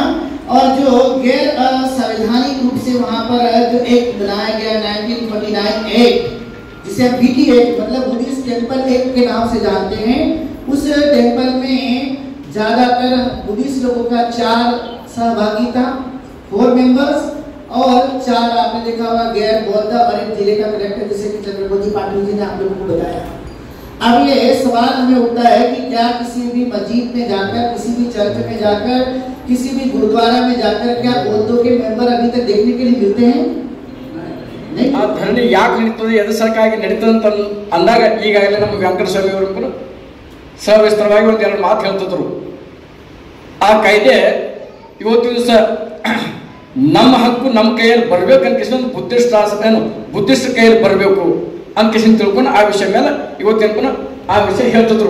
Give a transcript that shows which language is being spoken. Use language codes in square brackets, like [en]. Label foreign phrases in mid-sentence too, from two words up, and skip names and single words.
[hi] और जो गैर संवैधानिक रूप से वहां पर जो एक्ट बनाया गया 1949 एक्ट, जिसे हम बीटी एक्ट मतलब बुद्धिस्ट टेम्पल एक्ट के नाम से जानते हैं, उस टेम्पल में ज्यादातर बुद्धिस्ट लोगों का 4 सहभागिता 4 मेंबर्स और 4 आपने देखा होगा गैर बौद्ध और एक जिले का कलेक्टर जैसे कि चंद्रमोदी पाटिल जी ने आप लोगों को बताया। अब ये सवाल हमें उठता है कि क्या किसी भी मस्जिद में जाकर, किसी भी चर्च में जाकर, किसी भी गुरुद्वारा में जाकर क्या बौद्धों के मेंबर अभी तक देखने के लिए मिलते हैं? नहीं। [kn] ಆ ಧರಣಿ ಯಾಕೆ ನಡೀತದೆ, ಎದು ಸಲುವಾಗಿ ನಡೀತದೆ ಅಂತ ಅಂದಾಗ ಈಗಾಗಲೇ ನಮ್ಮ ವೆಂಕಟ ಸ್ವಾಮಿ ಅವರು ಕೂಡ ಸವಿಸ್ತರವಾಗಿ ಒಂದು 2 ಮಾತು ಹೇಳ್ತಿದ್ರು. ಆ ಕಾಯ್ದೆ ಇವತ್ತು ದಿವಸ ನಮ್ಮ ಹಕ್ಕು ನಮ್ಮ ಕೈಯಲ್ಲಿ ಬರಬೇಕು ಅನ್ಕಿಸ್ಕೊಂಡು ಬುದ್ಧಿಸ್ಟ್ ಕೈಯಲ್ಲಿ ಬರಬೇಕು ಅನ್ಕಿಸ್ಕೊಂಡು ತಿಳ್ಕೊಂಡು ಆ ವಿಷಯ ಮೇಲೆ ಇವತ್ತೇನು ಆ ವಿಷಯ ಹೇಳ್ತಿದ್ರು.